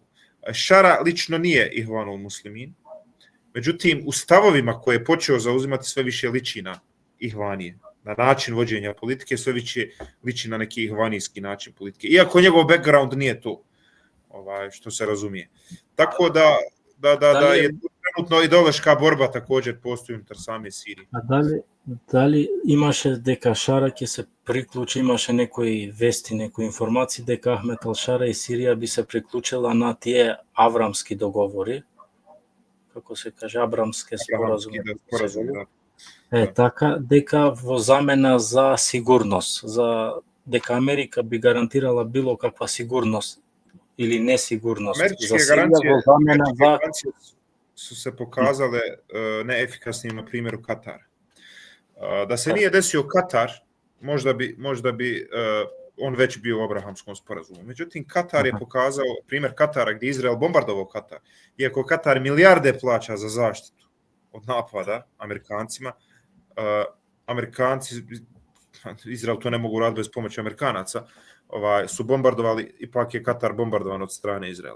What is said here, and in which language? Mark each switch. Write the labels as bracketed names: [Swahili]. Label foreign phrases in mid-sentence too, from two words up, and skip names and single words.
[Bosnian] Šara lično nije ihvanov muslimin, međutim u stavovima koje je počeo zauzimati sve više liči na ihvanije. Na način vođenja politike sve više liči na neki ihvanijski način politike. Iako njegov background nije to, što se razumije. Tako da je trenutno ideološka borba također postoji unutar same Sirije. [Macedonian] A дали имаше дека Шара ќе се приклучи, имаше некои вести, некои информации дека Ахмет ал-Шара и Сирија би се приклучила на тие аврамски договори, како се каже, абрамски споразуми. Така, дека во замена за сигурност, дека Америка би гарантирала било каква сигурност или несигурност за Сирија во замена за... [Bosnian] su se pokazale neefikasnim na primjeru Katara. Da se nije desio Katar, možda bi on već bio u Abrahamskom sporazumu. Međutim, Katar je pokazao, primjer Katara gdje Izrael bombardovao Katar, iako Katar milijarde plaća za zaštitu od napada Amerikancima, Amerikanci, Izrael to ne mogu raditi bez pomoći Amerikanaca, su bombardovali, ipak je Katar bombardovan od strane Izraela.